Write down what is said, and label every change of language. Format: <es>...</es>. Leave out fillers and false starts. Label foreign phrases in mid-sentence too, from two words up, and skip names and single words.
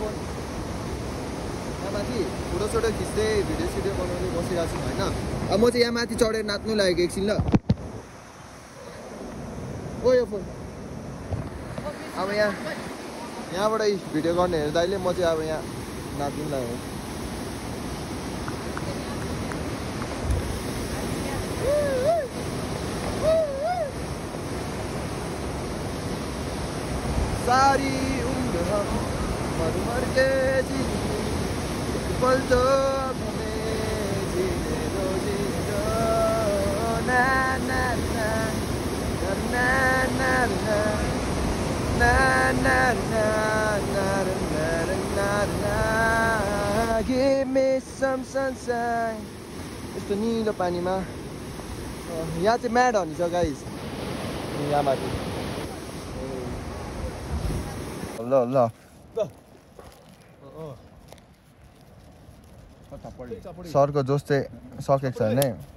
<ne>यहाँ माथि फोटोसोटो खिच्दै भिडियो सिडियो बनाउँदै बसिरहेको छु होइन अब म चाहिँ यहाँ माथि चढेर नाच्नु लागेको एकछिन ल ओ यो फोन अब यहाँबाट भिडियो गर्ने हेर्दाले म चाहिँ अब यहाँ नाच्नु लागेको</ne> <hi>सारी उम्र मर मर के पल तो जीने दो ना ना ना ना ना ना na na na na na na na</hi> <en>give me some sunshine</en> <ne>यस्तो निलो पानीमा यहाँ चाहिँ</ne> <en>mad honey</en> <ne>छ गाइस यहाँ माथि ल ल सरको जोस चाहिँ सकेको छैन है</ne>